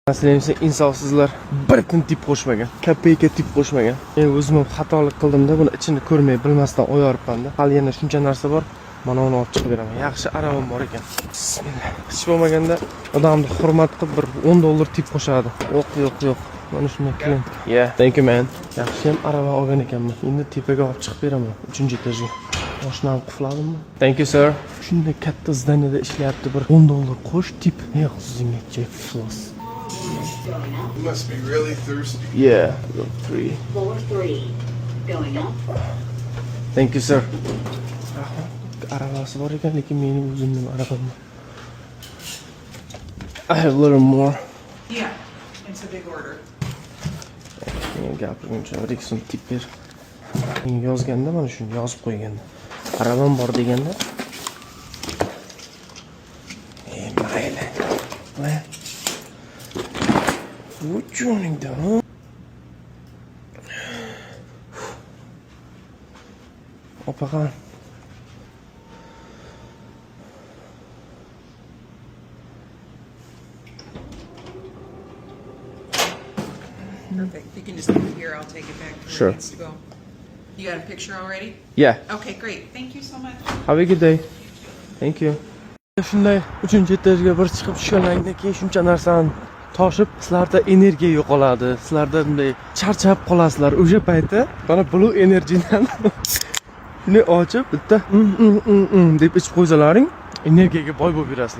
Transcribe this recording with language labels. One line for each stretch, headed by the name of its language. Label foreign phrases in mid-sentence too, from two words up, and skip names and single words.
Uzbek: Sizlar insofsizlar, bir kun tip qo'shmagan, kopeyka tip qo'shmagan. Men o'zim ham xatolik qildim-da, buni ichini ko'rmay bilmasdan o'yoribman-da. Hali yana shuncha narsa bor. Mana uni olib chiqib beraman. Yaxshi arabam bor ekan. Bismillah. Hech bo'lmaganda odamni hurmat qilib bir $10 tip qo'shadi. Yo'q. Mana shunday qiling.
English: Yeah, thank you man.
Uzbek: Yaxshi ham araba olgan ekanman. Endi tepaga olib chiqib beraman, 3-etajga. Mashinani qufladimmi?
English: Thank you sir.
Uzbek: Shunday katta zdaniyada ishlayapti, bir $10 qo'sh tip. O'zingga Jeff Floss.
English: You must be really thirsty. Yeah, free. Floor 3. Going up. Thank you sir.
Uzbek: Arabasi bor ekan, lekin mening o'zimning arabam.
English: I have a little more. Yeah, it's a big order.
Uzbek: Men gapirguncha Rixon tip ber. Men yozganda mana shuni yozib qo'yganda. Arabam bor deganda. Mayli. Va. Uçuningda. Opagan.
English: Perfect. You can just leave it here. I'll take it back to where Sure. it needs to go. You got a picture already? Yeah. Okay, great. Thank you so much. Have a good day. Thank you.
Uzbek: Shunday 3-etajga bir chiqib tushgandan keyin shuncha narsani toshib, sizlarda energiya yo'qoladi. Sizlarda bunday charchab qolasizlar. O'sha paytda mana Blue Energydan shuni ochib, bitta deb ichib qo'ysalaring, energiyaga boy bo'lib yurasizlar.